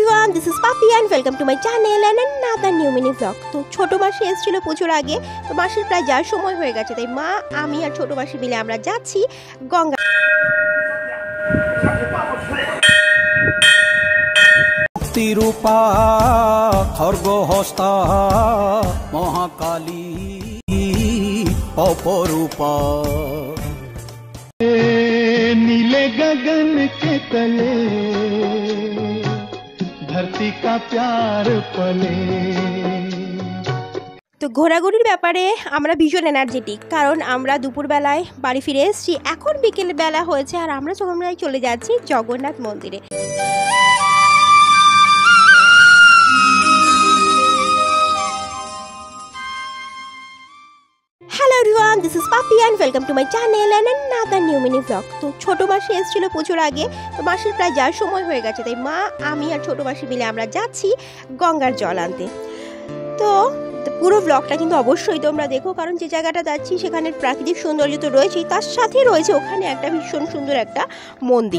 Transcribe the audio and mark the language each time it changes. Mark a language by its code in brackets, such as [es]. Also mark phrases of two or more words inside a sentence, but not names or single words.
[en] everyone, this is Papi and welcome to my channel and another new mini vlog. [bn] তো ছোট মাসি এসেছিল প্রচুর আগে, তো মাসির প্রায় যাওয়ার সময় হয়ে গেছে, তাই মা আমি আর ছোট মাসি মিলে আমরা যাচ্ছি গঙ্গা। [sa] তিরূপা খর্গহস্তা মহাকালী अपरूपा [hi] नीले गगन के तले धरती का प्यार पले। [bn] তো ঘোরাঘুরির ব্যাপারে আমরা ভীষণ এনার্জেটিক, কারণ আমরা দুপুরবেলায় বাড়ি ফিরে এসেছি, এখন বিকেল বেলা হয়েছে আর আমরা সবাই চলে যাচ্ছি জগন্নাথ মন্দিরে। [en] Hello everyone, this is Papi and welcome to my channel and another new mini vlog. [bn] তো ছোট মাসি এসেছিল প্রচুর আগে, তো মাসির প্রায় যাওয়ার সময় হয়ে গেছে, তাই মা আমি আর ছোট মাসি মিলে আমরা যাচ্ছি গঙ্গার জল আনতে। তো পুরো ব্লগটা কিন্তু অবশ্যই তোমরা দেখো, কারণ যে জায়গাটা যাচ্ছি সেখানের প্রাকৃতিক সৌন্দর্য তো রয়েছেই, তার সাথে রয়েছে ওখানে একটা ভীষণ সুন্দর একটা মন্দির।